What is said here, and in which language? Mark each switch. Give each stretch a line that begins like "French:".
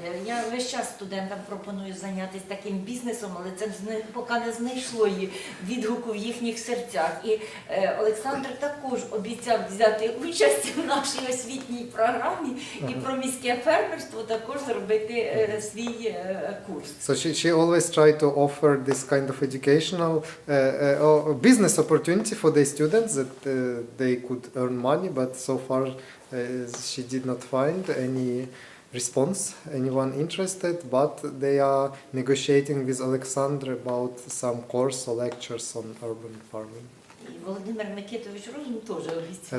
Ukrainian: Я весь час студентам пропоную зайнятися таким бізнесом, але це поки не знайшло відгуку в їхніх серцях. І Олександр також обіцяв взяти участь у нашій освітній програмі і про міське фермерство також зробити зробити свій курс.
English: So she always tried to offer this kind of educational business opportunity for the students that they could earn money, but so far she did not find any response, anyone interested, but they are negotiating with Oleksandr about some course or lectures on urban farming.
Ukrainian: І Володимир Микитович Розум теж обіцяв.